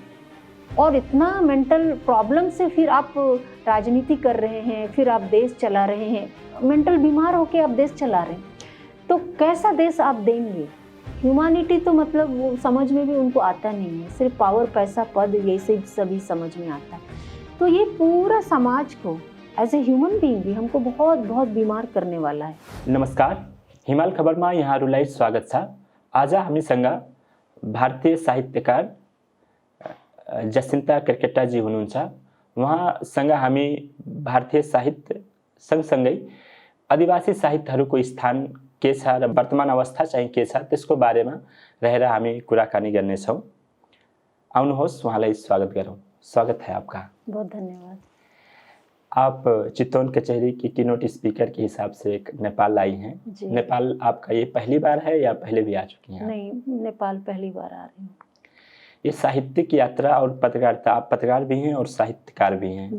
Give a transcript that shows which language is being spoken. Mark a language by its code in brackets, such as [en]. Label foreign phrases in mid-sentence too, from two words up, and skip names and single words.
[hi] और इतना [en] mental problem [hi] से फिर आप राजनीति कर रहे हैं, फिर आप देश चला रहे हैं, मेंटल बीमार होके आप देश चला रहे हैं, तो कैसा देश आप देंगे। ह्यूमैनिटी तो मतलब वो समझ में भी उनको आता नहीं है, सिर्फ पावर, पैसा, पद, ये से सभी समझ में आता है। तो ये पूरा समाज को [en] as a human being [hi] भी हमको बहुत बहुत बीमार करने वाला है। [ne] नमस्कार, हिमाल खबरमा यहाँहरूलाई स्वागत छ। आज हामी सँग भारतीय साहित्यकार जसिन्ता केरकेट्टाजी हुनुहुन्छ। उहाँसँग हामी भारतीय साहित्य सँगसँगै आदिवासी साहित्यहरूको स्थान के छ र वर्तमान अवस्था चाहिँ के छ त्यसको बारेमा रहेर हामी कुराकानी गर्नेछौँ। आउनुहोस् उहाँलाई स्वागत गरौँ। [hi] स्वागत है आपका। बहुत धन्यवाद। आप चितौन कचहरी की [en] keynote speaker [hi] के हिसाब से नेपाल आई हैं। नेपाल आपका ये पहली बार है या पहले भी आ चुकी हैं? नहीं, नेपाल पहली बार आ रही हूँ। ये साहित्यिक यात्रा और पत्रकारिता, आप पत्रकार भी हैं और साहित्यकार भी हैं